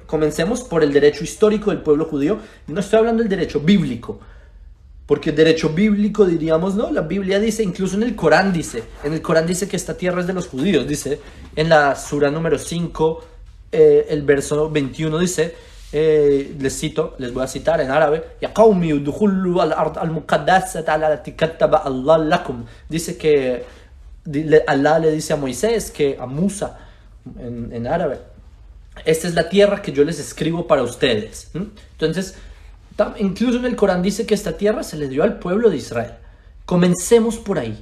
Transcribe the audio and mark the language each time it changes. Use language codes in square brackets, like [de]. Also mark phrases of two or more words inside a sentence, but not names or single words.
[es] Comencemos por el derecho histórico del pueblo judío. No estoy hablando del derecho bíblico. Porque el derecho bíblico, diríamos, ¿no? La Biblia dice, incluso en el Corán dice que esta tierra es de los judíos. Dice, en la sura número 5, el verso 21 dice, les voy a citar en árabe, [ar] يا قوم ادخلوا الأرض المقدسة التي كتب الله لكم. [es] Dice que Allah le dice a Moisés, a Musa, en árabe, esta es la tierra que yo les escribo para ustedes. Entonces, incluso en el Corán dice que esta tierra se le dio al pueblo de Israel. Comencemos por ahí.